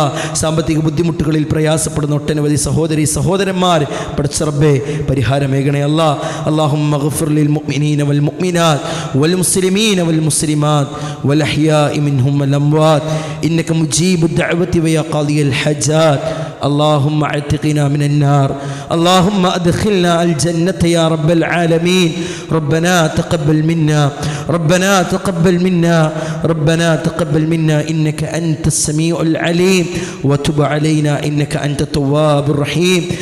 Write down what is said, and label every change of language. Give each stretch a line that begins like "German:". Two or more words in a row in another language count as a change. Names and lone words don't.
Malayalam: സാമ്പത്തിക ബുദ്ധിമുട്ടുകളിൽ പ്രയാസപ്പെടുന്ന ഒട്ടനവധി സഹോദരി സഹോദരന്മാർ, പടച്ച റബ്ബേ, പരിഹാരമേകണേ അല്ലാ.
Arabic: اللهم اغفر للمؤمنين والمؤمنات والمسلمين والمسلمات والأحياء منهم والأموات إنك مجيب الدعوات ويا قاضي الحاجات. اللهم اعتقنا من النار، اللهم ادخلنا الجنة يا رب العالمين. ربنا تقبل منا، ربنا تقبل منا، ربنا تقبل منا إنك أنت السميع العليم وتب علينا إنك أنت التواب الرحيم.